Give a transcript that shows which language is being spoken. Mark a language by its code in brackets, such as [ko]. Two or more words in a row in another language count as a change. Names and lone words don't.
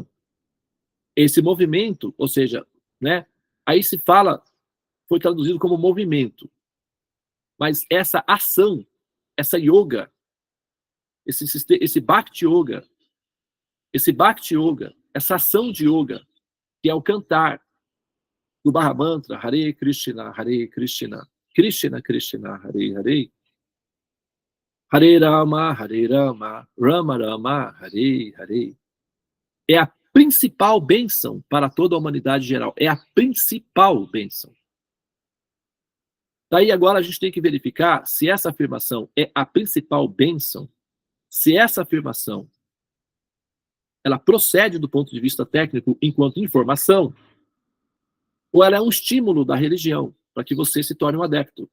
[pt] Esse movimento, ou seja, aí se fala, foi traduzido como movimento. Mas essa ação, essa yoga, esse Bhakti Yoga, essa ação de yoga, que é o cantar do Mahamantra, [sa] Hare Krishna, Krishna Krishna, Hare Hare, Hare Rama, Rama Rama, Hare Hare. [pt] É a principal bênção para toda a humanidade geral. É a principal bênção. Daí agora a gente tem que verificar se essa afirmação é a principal bênção, se essa afirmação ela procede do ponto de vista técnico enquanto informação, ou ela é um estímulo da religião para que você se torne um adepto.